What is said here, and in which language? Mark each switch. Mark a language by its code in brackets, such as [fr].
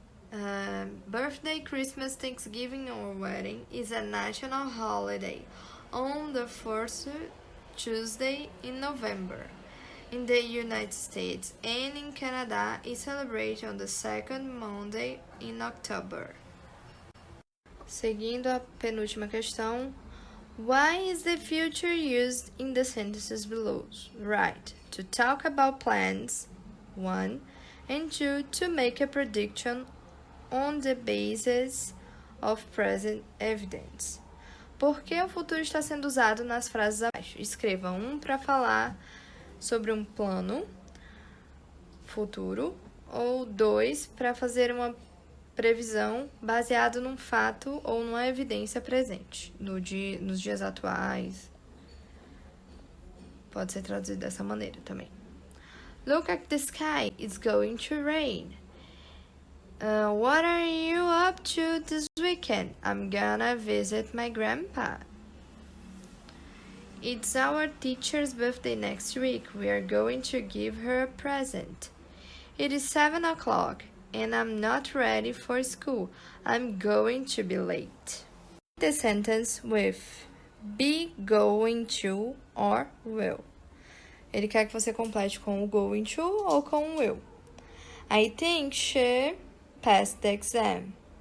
[en] Birthday, Christmas, Thanksgiving or wedding is a national holiday on the first Tuesday in November. In the United States and in Canada, is celebrated on the second Monday in October. [pt] Seguindo a penúltima questão. [en] Why is the future used in the sentences below? Right. To talk about plans, 1, and 2, to make a prediction on the basis of present evidence. [pt] Por que o futuro está sendo usado nas frases abaixo? Escreva 1 para falar sobre um plano futuro ou 2 para fazer uma previsão baseado num fato ou numa evidência presente, nos dias atuais. Pode ser traduzido dessa maneira também. [en] Look at the sky, it's going to rain. What are you up to this weekend? I'm gonna visit my grandpa. It's our teacher's birthday next week. We are going to give her a present. It is 7 o'clock. And I'm not ready for school. I'm going to be late. The sentence with be going to or will. [pt] Ele quer que você complete com o going to ou com o will. [en] I think she passed the exam.